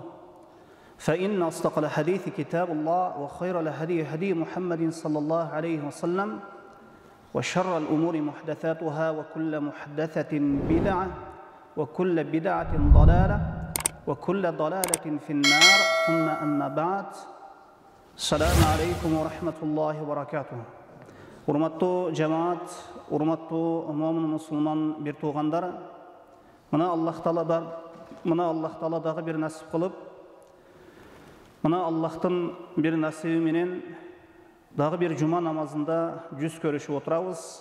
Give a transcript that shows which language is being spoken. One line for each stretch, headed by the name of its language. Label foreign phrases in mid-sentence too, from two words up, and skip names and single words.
Arabic: فإن أصدق الحديث كتاب الله وخير الهدي هدي محمد صلى الله عليه وسلم وشر الأمور محدثاتها وكل محدثة بدعة وكل بدعة ضلالة وكل ضلالة في النار. ثم أما بعد. السلام عليكم ورحمة الله وبركاته.
Kyrgyz: Урматтуу жамаат, урматтуу момин мусулман бир туугандар, мына Аллах Таала дагы бир насип кылып, мына Аллахтын бир насиби менен дагы бир жума намазында жүз көрүшүп отурабыз.